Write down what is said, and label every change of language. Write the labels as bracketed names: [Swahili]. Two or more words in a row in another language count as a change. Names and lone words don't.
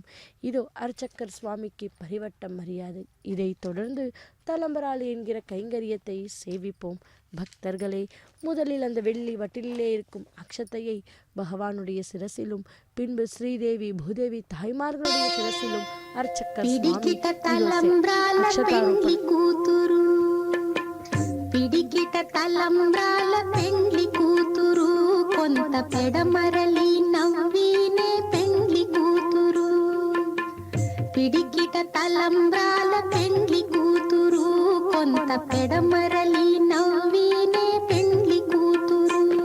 [Tamil] இதோ அர்ச்சக்கர் சுவாமிக்கு பரிவட்டம் மரியாதை, இதைத் தொடர்ந்து தலம்பராளி என்கிற கைங்கரியத்தை சேவிப்போம். பக்தர்களே, முதலில் அந்த வெள்ளி வட்டிலே இருக்கும் அக்ஷத்தையை பகவானுடைய சிரசிலும் பின்பு ஸ்ரீதேவி பூதேவி தாய்மார்களுடைய சிரசிலும் அர்ச்சக்கர் [Telugu] కొంత పెడమరలి నవ్వీనే పెండ్లి కూతురు పిడికిట తలంబ్రాల పెండ్లి కూతురు కొంత పెడమరలి నవ్వీనే పెండ్లి కూతురు